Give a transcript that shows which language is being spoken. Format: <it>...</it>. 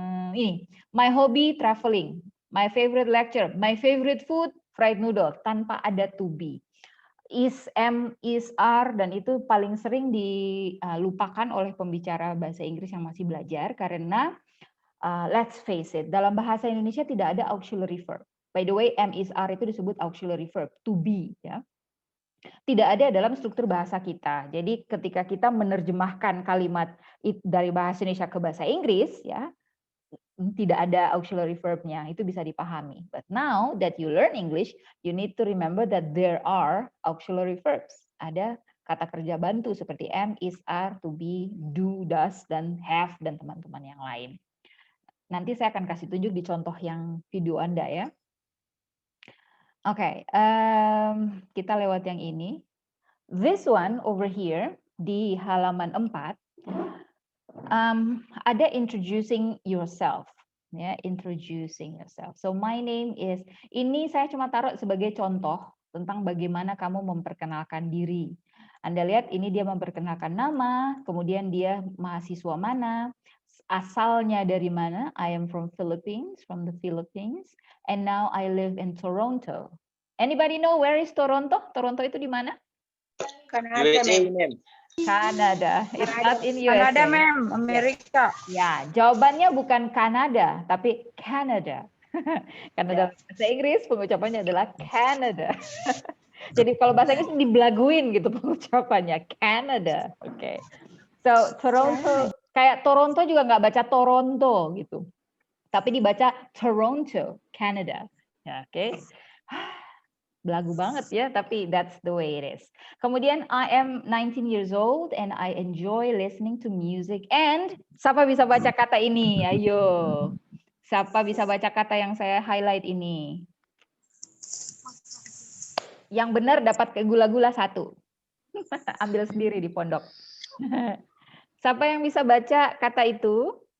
<en>Ini, my hobby traveling, my favorite lecture, my favorite food fried noodle,</en> <id>tanpa ada</id> <en>to be.</en> <id>Is, am, is, are, dan itu paling sering dilupakan oleh pembicara bahasa Inggris yang masih belajar karena</id> <en>let's face it,</en> <id>dalam bahasa Indonesia tidak ada auxiliary verb.</id> <en>By the way, am, is, are</en> <id>itu disebut</id> <en>auxiliary verb, to be, ya.</en> <id>Tidak ada dalam struktur bahasa kita. Jadi ketika kita menerjemahkan kalimat dari bahasa Indonesia ke bahasa Inggris, ya, tidak ada auxiliary verb-nya, itu bisa dipahami.</id> <en>But now that you learn English, you need to remember that there are auxiliary verbs.</en> <id>Ada kata kerja bantu seperti am, is, are, to be, do, does, dan have, dan teman-teman yang lain. Nanti saya akan kasih tunjuk di contoh yang video Anda ya. Oke, kita lewat yang ini.</id> <en>This one over here</en> <id>di halaman 4 ada</id> <en>introducing yourself, ya, introducing yourself. So my name is,</en> <id>ini saya cuma taruh sebagai contoh tentang bagaimana kamu memperkenalkan diri. Anda lihat ini dia memperkenalkan nama, kemudian dia mahasiswa mana, asalnya dari mana.</id> <en>I am from the Philippines, and now I live in Toronto. Anybody know where is Toronto?</en> <id>Toronto itu di mana? Kanada, ma'am.</id> <en>Kanada. It's not in USA.</en> <id>Kanada, ma'am. Amerika. Ya, jawabannya bukan Kanada, tapi Canada. Karena dalam bahasa Inggris pengucapannya adalah Canada. Jadi kalau bahasa Inggris dibelaguin gitu pengucapannya, Canada. Oke. So Toronto, kayak Toronto juga nggak baca Toronto gitu, tapi dibaca Toronto, Canada. Ya, oke. Belagu banget ya, tapi</id> <en>that's the way it is. Kemudian I am 19 years old and I enjoy listening to music.</en> <id>And siapa bisa baca kata ini? Ayo. Siapa bisa baca kata yang saya highlight ini? Yang benar dapat ke gula-gula 1. Ambil sendiri di pondok. Siapa yang bisa baca kata itu?</id>